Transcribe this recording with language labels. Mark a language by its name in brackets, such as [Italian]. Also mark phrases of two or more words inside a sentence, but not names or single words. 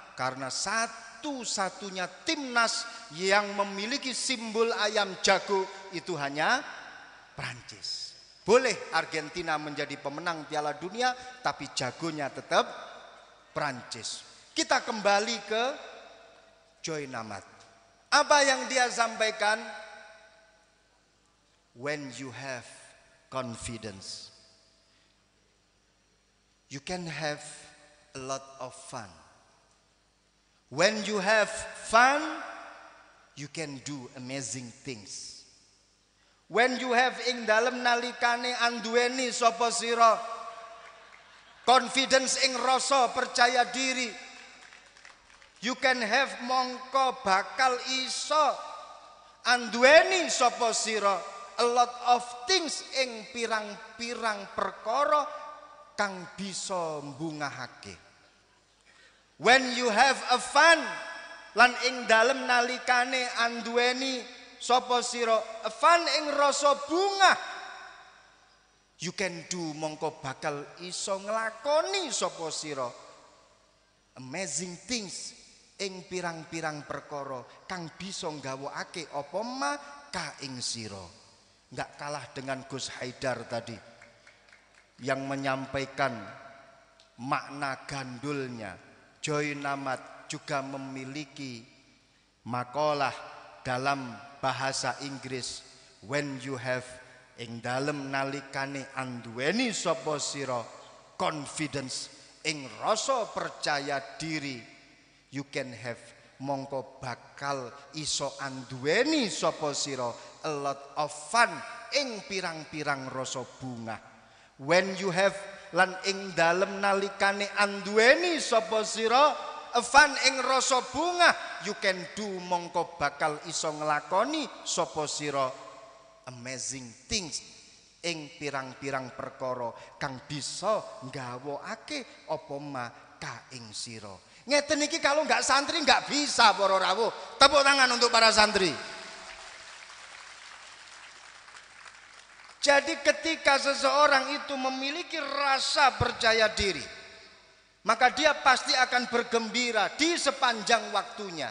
[Indonesian] Karena satu-satunya timnas yang memiliki simbol ayam jago itu hanya Prancis. Boleh Argentina menjadi pemenang Piala Dunia, tapi jagonya tetap Prancis. Kita kembali ke Joy Namat. Apa yang dia sampaikan? [English] When you have confidence, you can have a lot of fun. When you have fun, you can do amazing things. When you have [Javanese] ing dalem nalikane anduweni sapa sira confidence ing rasa percaya diri, [English] you can have [Javanese] mongko bakal iso anduweni sapa sira [English] a lot of things [Javanese] ing pirang-pirang perkara kang bisa mbungahake. [English] When you have a fun, [Javanese] lan ing dalem nalikane anduweni sapa sira [English] a fun [Javanese] ing rasa bungah, [English] You can do [Javanese] mongko bakal iso nglakoni sapa sira [English] amazing things [Javanese] ing pirang-pirang perkara kang bisa nggawakake apa ma ka ing sira. [Indonesian] Enggak kalah dengan Gus Haidar tadi yang menyampaikan makna gandulnya. Joy Namat juga memiliki makalah dalam bahasa Inggris, [English] when you have [Javanese] ing dalem nalikane anduweni sapa sira confidence ing rasa percaya diri, [English] you can have [Javanese] mongko bakal iso anduweni sapa sira [English] a lot of fun [Javanese] ing pirang-pirang rasa bunga. [English] When you have [Javanese] lan ing dalem nalikane anduweni sapa sira [English] a fun [Javanese] ing rasa bunga, [English] you can do [Javanese] mongko bakal iso nglakoni sapa sira [English] amazing things [Javanese] ing pirang-pirang perkara kang bisa nggawakake apa ma ka ing sira. Ngeten iki kalau nggak santri nggak bisa para rawuh. [Indonesian] Tepuk tangan untuk para santri. Jadi ketika seseorang itu memiliki rasa percaya diri, maka dia pasti akan bergembira di sepanjang waktunya.